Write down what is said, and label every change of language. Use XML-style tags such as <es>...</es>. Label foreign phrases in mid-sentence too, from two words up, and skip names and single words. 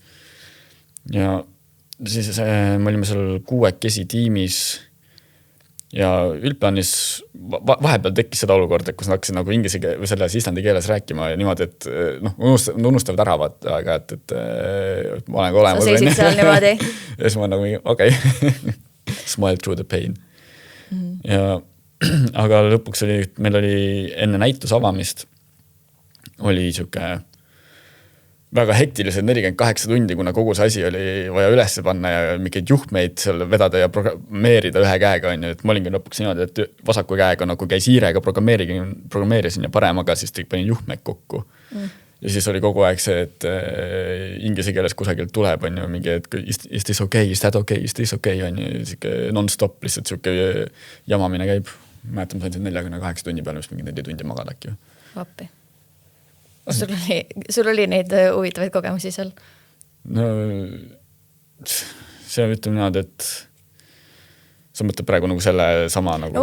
<et>Ja siis me olime seal 6 tiimis ja üldplaanis vahepeal tekkis seda olukord, et kus ma hakkasin nagu inglise või selles islandi keeles rääkima ja niimoodi, et unustavad ära vaata, aga et ma olen ka olemas. Sa seisid seal niimoodi? Ja siis ma nagu okei.</et> <en>Smile through the pain.</en> <et>Ja aga lõpuks meil oli enne näituse avamist oli siuke väga hektilised 48 tundi, kuna kogu see asi oli vaja üles panna ja mingeid juhtmeid seal vedada ja programmeerida ühe käega on ju, et ma olingi lõpuks niimoodi, et vasaku käega nagu käis hiirega programmeerisin ja paremaga siis panin juhtmeid kokku. Ja siis oli kogu aeg see, et inglise keeles kusagilt tuleb on ju mingi, et</et> <en>is this okay, is that okay, is this okay</en> <et>on ju, non-stop lihtsalt siuke jamamine käib. Mäletan, ma sain 48 tunni peale, mis mingi 4 tundi magada äkki. Appi. Sul oli neid huvitavaid kogemusi seal? No see ütleme niimoodi, et sa mõtled praegu nagu selle sama nagu...</et>